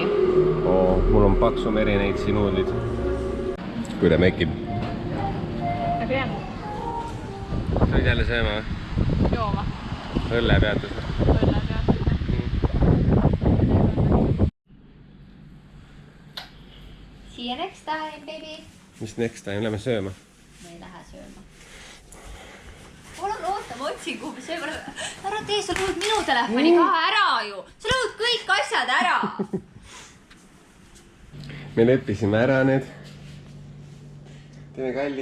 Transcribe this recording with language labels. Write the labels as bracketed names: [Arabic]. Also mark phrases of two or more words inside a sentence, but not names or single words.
[Estonian] Mul on paksu mereneitsi nuudlid. Kui ta mekib. Aga jah. Sa võid jälle sööma või? Jooma. Õllepeatus või? [English] Õllepeatus. See you next time, baby. [Estonian] Mis [English] next time? [Estonian] Lähme sööma. Me ei lähe sööma. Palun oota, ma otsin kuhugi sööma. Ära tee, sa lõhud minu telefoni ka ära ju. Sa lõhud kõik asjad ära. Me leppisime ära need. Teeme kalli.